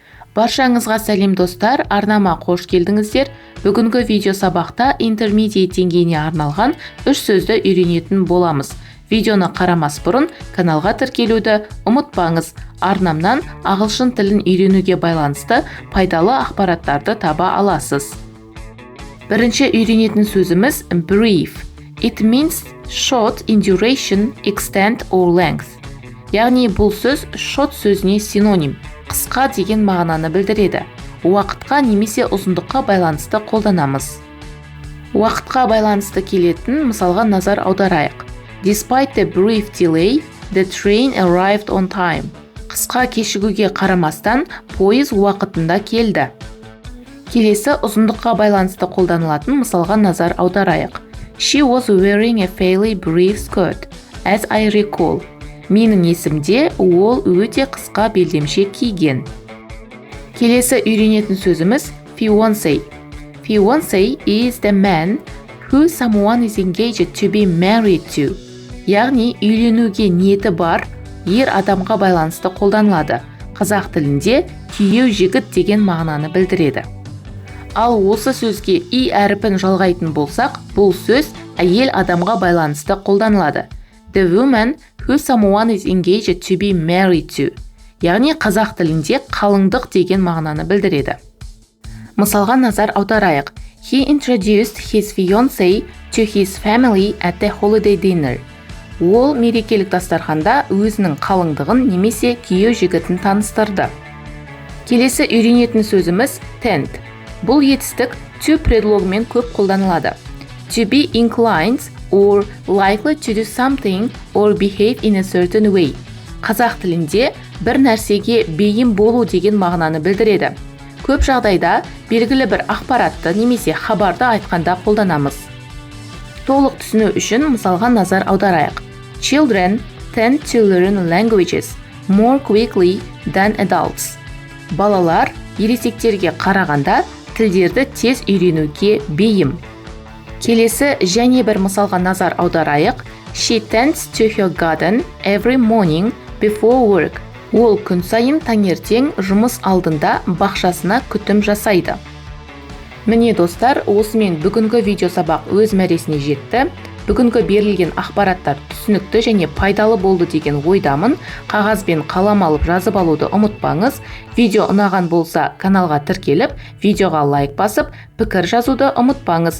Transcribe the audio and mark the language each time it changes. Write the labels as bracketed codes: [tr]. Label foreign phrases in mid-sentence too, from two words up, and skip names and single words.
[kk] Баршаңызға сәлем достар, арнама қош келдіңіздер. Бүгінгі видео сабақта интермедиат деңгейіне арналған 3 сөзді үйренетін боламыз. Видеоны қарамас бұрын каналға тіркелуді ұмытпаңыз. Арнамнан ағылшын тілін үйренуге байланысты пайдалы ақпараттарды таба аласыз. Бірінші үйренетін сөзіміз brief. [en] It means short in duration, extent or length. [kk] Яғни бұл сөз short сөзіне синоним, қысқа деген мағынаны білдіреді. Уақытқа немесе ұзындыққа байланысты қолданамыз. Уақытқа байланысты келетін мысалға назар аударайық. [en] Despite the brief delay, the train arrived on time. [kk] Қысқа кешігуге қарамастан, пойыз уақытында келді. Келесі ұзындыққа байланысты қолданылатын мысалға назар аударайық. [en] She was wearing a fairly brief skirt, as I recall. [kk] Менің есімде ол өте қысқа белдемше киген. Келесі үйренетін сөзіміз fiancé. [en] Fiancé is the man who someone is engaged to be married to. [kk] Яғни үйленуге ниеті бар ер адамға байланысты қолданылады. Қазақ тілінде күйеу жігіт деген мағынаны білдіреді. Ал осы сөзге и әріпін жалғайтын болсақ, бұл сөз әйел адамға байланысты қолданылады. [en] The woman who someone is engaged to be married to. [kk] Яғни қазақ тілінде қалыңдық деген мағынаны білдіреді. Мысалға назар аударайық. [en] He introduced his fiancée to his family at the holiday dinner. [kk] Ол мерекелік дастарханда өзінің қалыңдығын немесе күйеу жігітін таныстырды. Келесі үйренетін сөзіміз tend. Бұл етістік to предлогымен көп қолданылады. [en] To be inclined or likely to do something or behave in a certain way. [kk] Қазақ тілінде бір нәрсеге бейім болу деген мағынаны білдіреді. Көп жағдайда белгілі бір ақпаратты немесе хабарды айтқанда қолданамыз. Толық түсіну үшін мысалға назар аударайық. [en] Children tend to learn languages more quickly than adults. [kk] Балалар ересектерге қарағанда тілдерді тез үйренуге бейім. Келесі және бір мысалға назар аударайық. [en] She tends to her garden every morning before work. [kk] Ол күн сайын таңертең жұмыс алдында бақшасына күтім жасайды. Міне достар, осымен бүгінгі видео сабақ өз мәресіне жетті. Бүгінгі берілген ақпараттар түсінікті және пайдалы болды деген ойдамын. Қағаз бен қалам алып жазып алуды ұмытпаңыз. Видео ұнаған болса, каналға тіркеліп, видеоға лайк басып, пікір жазуды ұмытпаңыз.